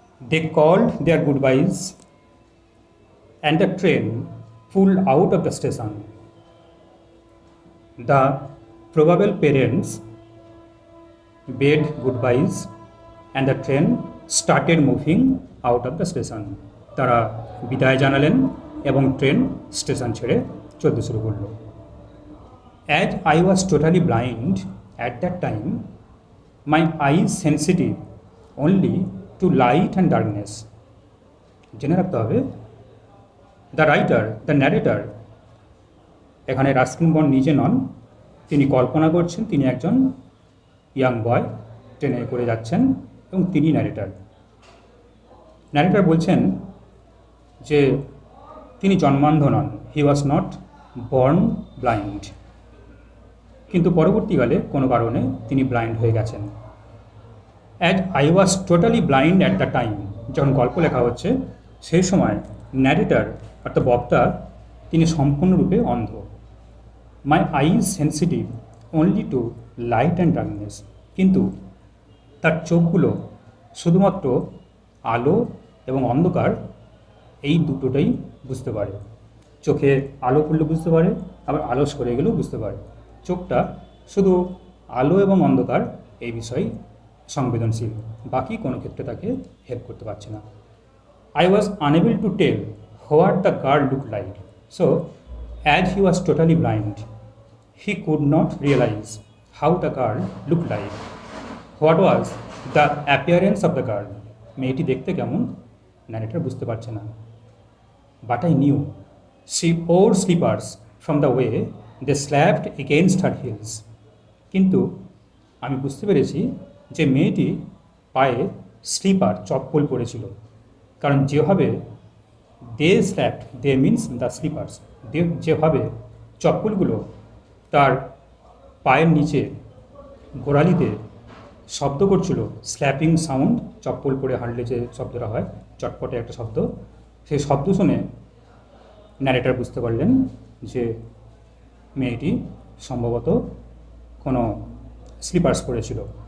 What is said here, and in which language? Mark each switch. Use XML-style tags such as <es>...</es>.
<en>They called their goodbyes and the train pulled out of the station. The probable parents bade goodbyes and the train started moving out of the station.</en> <bn>তারা বিদায় জানালেন এবং train station ছেড়ে চলতে শুরু করল।</bn> <en>As I was totally blind at that time, my eyes sensitive only to light and darkness.</en> <bn>জেনে রাখতে হবে,</bn> <en>the writer, the narrator,</en> <bn>এখানে রাস্কিন বন্ড নিজে নন, তিনি কল্পনা করছেন তিনি একজন</bn> <en>young boy,</en> <bn>ট্রেনে করে যাচ্ছেন এবং তিনি ন্যারেটার। ন্যারেটার বলছেন যে তিনি জন্মান্ধ নন,</bn> <en>he was not born blind,</en> <bn>কিন্তু পরবর্তীকালে কোনো কারণে তিনি ব্লাইন্ড হয়ে গেছেন।</bn> <en>as I was totally blind at the time,</en> <bn>যখন গল্প লেখা হচ্ছে সেই সময় ন্যারেটার অর্থাৎ বক্তা তিনি সম্পূর্ণরূপে অন্ধ।</bn> <en>my eyes sensitive only to light and darkness,</en> <bn>কিন্তু তার চোখগুলো শুধুমাত্র আলো এবং অন্ধকার এই দুটোটাই বুঝতে পারে। চোখে আলো পড়লে বুঝতে পারে, আবার আলো সরে গেলেও বুঝতে পারে। চোখটা শুধু আলো এবং অন্ধকার এই বিষয়ে সংবেদনশীল, বাকি কোনো ক্ষেত্রে তাকে হেল্প করতে পারছে না।</bn> <en>I was unable to tell what the girl looked like. So, as he was totally blind, he could not realize how the girl looked like. What was the appearance of the girl?</en> <bn>মেয়েটি দেখতে কেমন narrator বুঝতে পারছে না।</bn> <en>But I knew she wore slippers from the way they slapped against her heels.</en> <bn>কিন্তু আমি বুঝতে পেরেছি যে মেয়েটি পায়ে স্লিপার, চপ্পল পরেছিল, কারণ যেভাবে</bn> <en>they slapped, they means the slippers,</en> <bn>যেভাবে চপ্পলগুলো তার পায়ের নিচে গোড়ালিতে শব্দ করছিল,</bn> <en>slapping sound,</en> <bn>চপ্পল পরে হাঁটলে যে শব্দটা হয়, চটপটে একটা শব্দ, সেই শব্দ শুনে ন্যারেটার বুঝতে পারলেন যে মেয়েটি সম্ভবত কোনো স্লিপার্স পরেছিল।</bn>